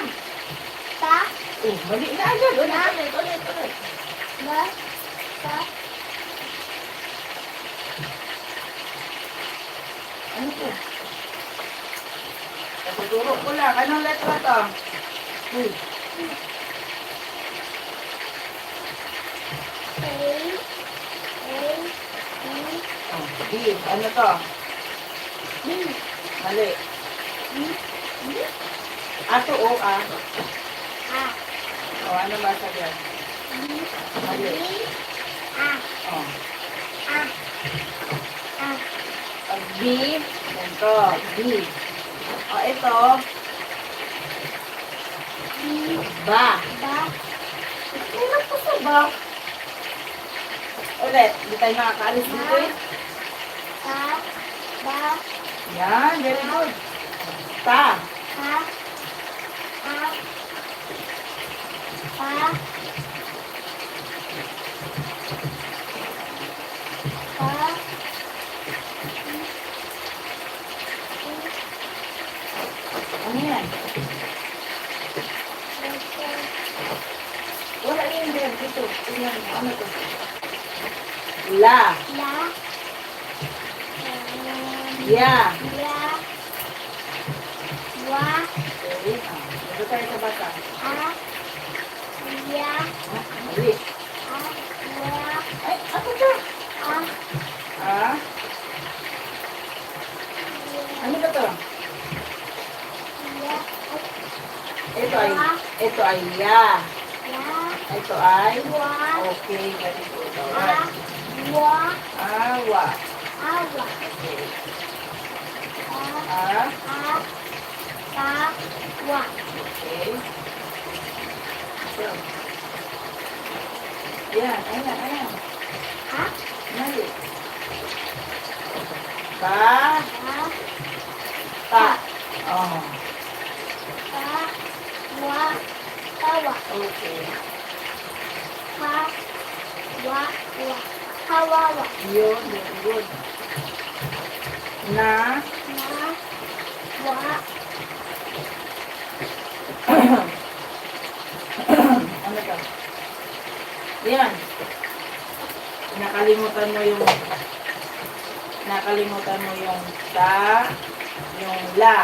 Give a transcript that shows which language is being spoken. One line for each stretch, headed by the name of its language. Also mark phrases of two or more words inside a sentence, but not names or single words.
Filipino: Ta. Mali na agad. Ulit, ulit, ulit. Ma. Ta. Ano to? Tuturo ko lang. Anong letra to? Uy. A. Oh, B. Ano to? B. Mali. B. Ato o A. A. O, ano ba sabihan? B. Mali. A. O. A. A. Pag B, ganito. B. O, ito. B. Ba. Ba. Ano pa sa ba? Ulit. Hindi tayo nakakaalis dito eh. Ta. Ba. Yan.
English: Very good.
Filipino: Ta. Ta. A. Ta. Ta. Ano yan? Wala yung verde. dito. Tingnan mo, ano to? La. La. Ya. Ya. Wa. Okay. Dito tayo sa bata. A. Ya. Mali. A. Wa. Ay, ano to? A. Ah? Ano ba to? Ya. Ito ay ya. Ya. Ito ay Wa. okay, ganito. A. Wa. Awa. Awa. Okay. A. Ah, A. Ta. Wa. okay. So. Yan, ayan. Ha? Mali. Ba, Ta. ta. Oh, Ta. Wa. Tawa. okay. Ha. Wa. Wa. Hawawa. Yun,
English: very good.
Filipino: Na, Na. Wa. ano to? Yan. Nakalimutan mo yung ta, yung la.